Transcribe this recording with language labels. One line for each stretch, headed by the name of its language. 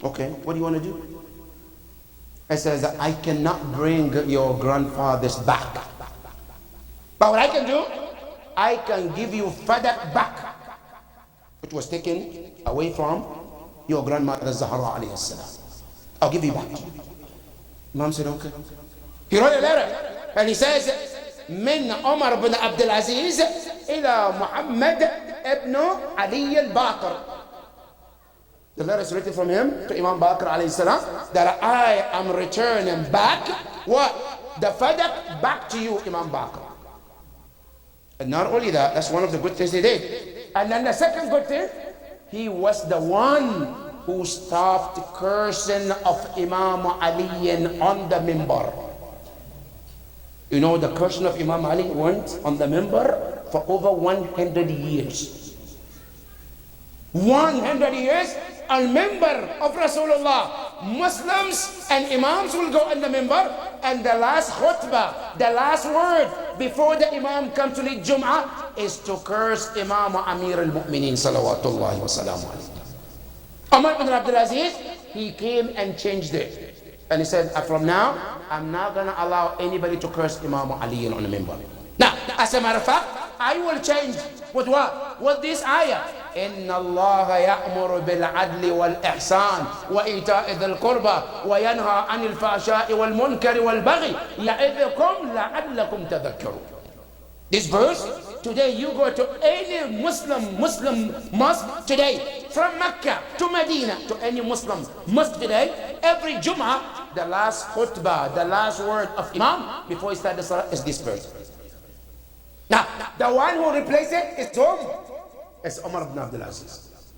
English: Okay, what do you want to do? I said, I cannot bring your grandfathers back. But what I can do, I can give you Fadak back, which was taken away from your grandmother Zahra alayhi salam. I'll give you back. Imam said, okay. He wrote a letter and he says,
Arabic: من عمر بن عبد العزيز إلى محمد ابن علي الباقر.
English: The letter is written from him to Imam Baqir alayhi salam that I am returning back what? The Fadak back to you, Imam Baqir. And not only that, that's one of the good things he did. And then the second good thing, he was the one who stopped cursing of Imam Ali on the minbar. You know, the cursing of Imam Ali went on the minbar for over 100 years. 100 years, al-minbar of Rasulullah. Muslims and Imams will go on the minbar, and the last khutbah, the last word before the Imam comes to lead Jum'ah is to curse Imam Amir al-Mu'mineen salawatullahi wa salamu alayhi. Umar ibn Abdul Aziz, he came and changed it. And he said, from now, I'm not going to allow anybody to curse Imam Ali on the minbar. Now, as a matter of fact, I will change with what? With this ayah.
Arabic: إن الله يأمر بالعدل والإحسان وإيتاء ذي القربى وينهى عن الفحشاء والمنكر والبغي يعظكم لعلكم تذكرون.
English: This verse today you go to any Muslim mosque today, from Mecca to Medina to any Muslim mosque today, every Jummah, the last khutbah, the last word of Imam before he starts the salah is this verse. Now, the one who replaced it is whom? It's Umar ibn Abdul Aziz.